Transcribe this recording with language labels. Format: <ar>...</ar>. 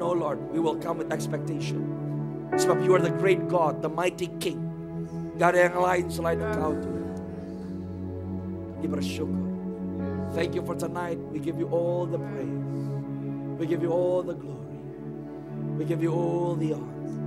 <en>No Lord, we will come with expectation. Sebab you are the great God, the mighty King.</en> <id>Gak ada yang lain selain Engkau Tuhan. Kita bersyukur.</id> <en>Thank you for tonight. We give you all the praise. We give you all the glory. We give you all the honor.</en>